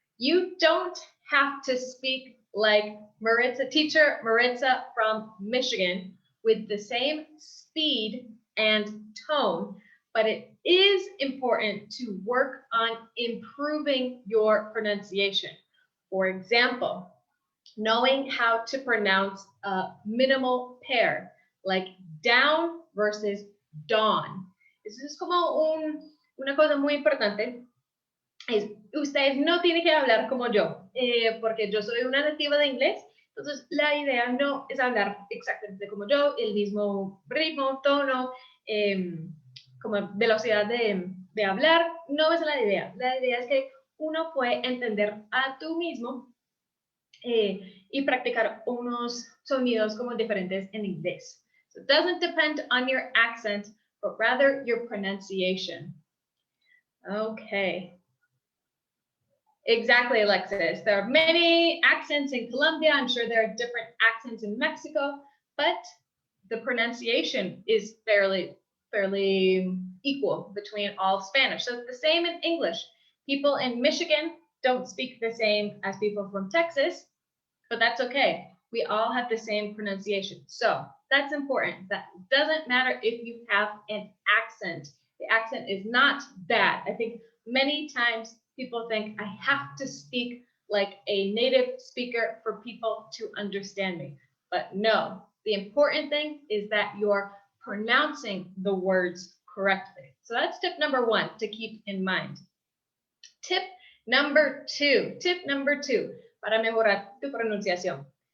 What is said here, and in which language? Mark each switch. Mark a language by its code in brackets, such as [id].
[en] You don't have to speak like teacher Maritza from Michigan with the same speed and tone, but it is important to work on improving your pronunciation. For example, knowing how to pronounce a minimal pair, like down versus dawn. [es] Eso es como una cosa muy importante. Ustedes no tienen que hablar como yo, porque yo soy una nativa de inglés, entonces la idea no es hablar exactamente como yo, el mismo ritmo, tono, como velocidad de hablar, no es la idea. La idea es que uno puede entender a tú mismo y practicar unos sonidos como diferentes en inglés. [en] So it doesn't depend on your accent, but rather your pronunciation. Okay. Exactly, Alexis. There are many accents in Colombia. I'm sure there are different accents in Mexico, but the pronunciation is fairly equal between all Spanish. So it's the same in English. People in Michigan don't speak the same as people from Texas, but that's okay. We all have the same pronunciation. So that's important. That doesn't matter if you have an accent. The accent is not bad. I think many times people think I have to speak like a native speaker for people to understand me. But no, the important thing is that you're pronouncing the words correctly. So that's tip number one to keep in mind. [es] Tip number two para mejorar tu pronunciación.